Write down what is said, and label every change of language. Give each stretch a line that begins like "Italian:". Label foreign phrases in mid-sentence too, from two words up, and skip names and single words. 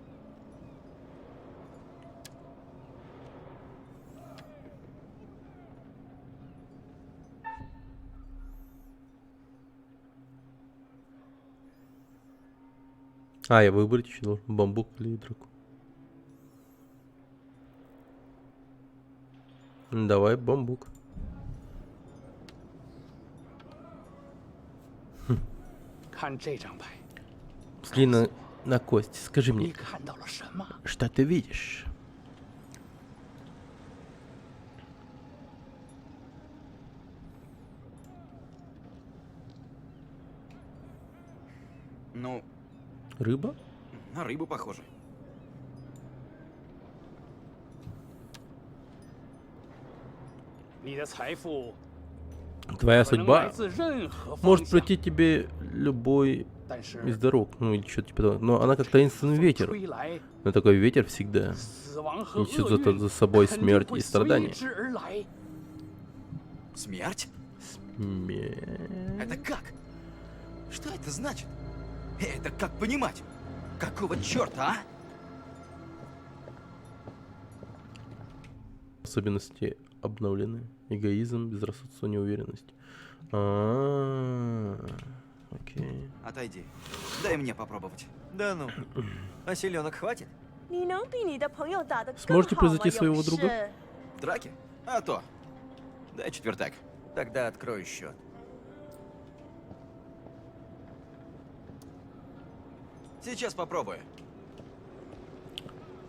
Russian: Я выбрать еще должен. Бамбук или драку. Давай бамбук.
Chinese: 看这张牌，
Russian: Взгляни на кость. Скажи
Chinese: 你
Russian: мне,
Chinese: 看到了什么？
Russian: что ты видишь? Ну, Рыба? на рыбу похоже.
Chinese: 你的财富
Russian: Твоя
Chinese: 可能来
Russian: судьба
Chinese: 自任何方
Russian: может
Chinese: 向，
Russian: прийти тебе любой
Chinese: 但是
Russian: из дорог. Ну или что-то типа того. Но она как таинственный
Chinese: 风
Russian: ветер.
Chinese: 吹来，
Russian: Но такой ветер всегда
Chinese: 死亡和
Russian: несет
Chinese: 厄运
Russian: за собой
Chinese: 肯定
Russian: смерть
Chinese: 会
Russian: и
Chinese: 随
Russian: страдания.
Chinese: 之而来。
Russian: Смерть? Ме- Это как? Что это значит? Это как понимать? Какого черта, а? Особенности обновлены. Эгоизм, безрассудство, неуверенность. Окей. Отойди. Дай мне попробовать. Да ну. А селенок хватит?
Chinese: 你能比你的朋友打得更
Russian: Сможете
Chinese: 好吗，
Russian: превзойти своего
Chinese: 勇
Russian: друга?
Chinese: 士？
Russian: Драки? А то. Дай четвертак. Тогда открою счет. Сейчас попробую.